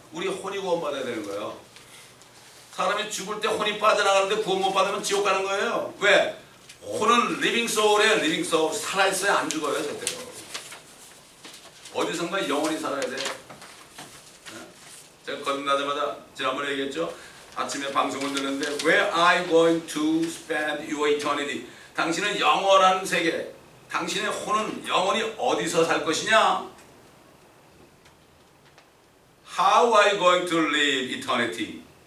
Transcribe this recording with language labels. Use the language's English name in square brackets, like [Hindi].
[Korean] 우리 혼이 구원받아야 되는 거예요. 사람이 죽을 때 혼이 빠져나가는데 구원 못 받으면 지옥 가는 거예요. 왜? 혼은 리빙 소울이에요. 리빙 소울. 살아있어야 안 죽어요. 절대로. 어디선가 영원히 살아야 돼. 제가 거듭나자마자 지난번에 얘기했죠. 아침에 방송을 듣는데 [English] Where are you going to spend your eternity? [Korean] 당신은 영원한 세계, 당신의 혼은 영원히 어디서 살 것이냐? [English] How are you going to live eternity?